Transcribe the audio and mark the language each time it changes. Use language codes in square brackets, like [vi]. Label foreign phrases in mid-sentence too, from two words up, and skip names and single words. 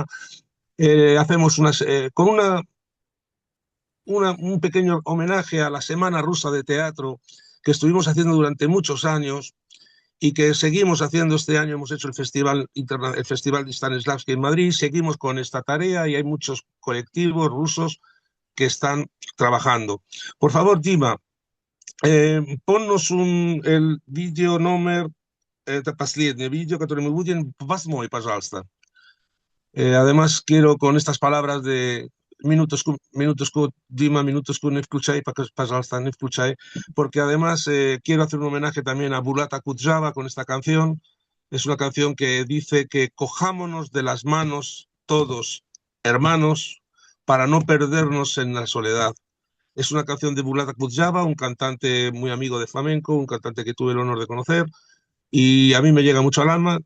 [es] Hacemos con un pequeño homenaje a la Semana Rusa de Teatro que estuvimos haciendo durante muchos años y que seguimos haciendo este año. Hemos hecho el Festival de Stanislavski en Madrid, seguimos con esta tarea y hay muchos colectivos rusos que están trabajando. Por favor, Dima, ponnos el vídeo [ru] номер, это последнее видео, которое мы будем, 8, пожалуйста. [es] Además, quiero con estas palabras de [ru] минуточку, Дима, минуточку, не включай, пожалуйста, не включай, [es] porque además quiero hacer un homenaje también a Bulata Kudjava con esta canción. Es una canción que dice que cojámonos de las manos todos, hermanos, para no perdernos en la soledad. Es una canción de Bulata Kudjava, un cantante muy amigo de flamenco, un cantante que tuve el honor de conocer, y a mí me llega mucho al alma.